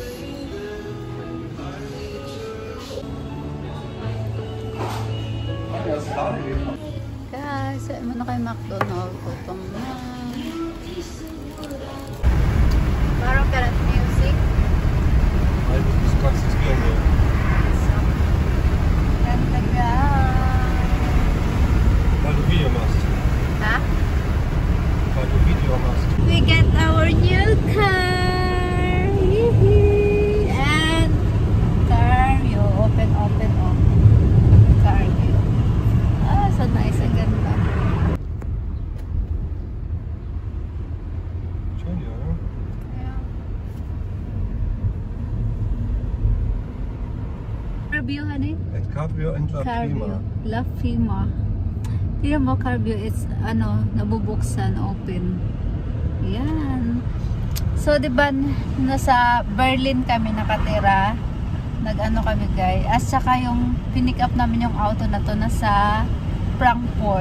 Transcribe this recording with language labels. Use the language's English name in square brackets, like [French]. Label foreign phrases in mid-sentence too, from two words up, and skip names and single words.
[Filipino] Guys, kain na kayo McDonald's. Gutom na. Parang karat music. Ay, [German] das kannst du spielen. Weil du Video machst. Ha? Weil du Video machst. [English] We get our new car! And Carvio. Open. Carvio. So nice. [Filipino] Ang ganda. [German] Schön, ja. [English] Carvio, honey? Et Cabrio and La Prima. La Prima. [Filipino] Tignan mo, Carvio, it's, nabubuksan, open. Yan. So, diba, nasa Berlin kami nakatira. Nag-ano kami, guys. At saka yung pinick up namin yung auto na to nasa Frankfurt.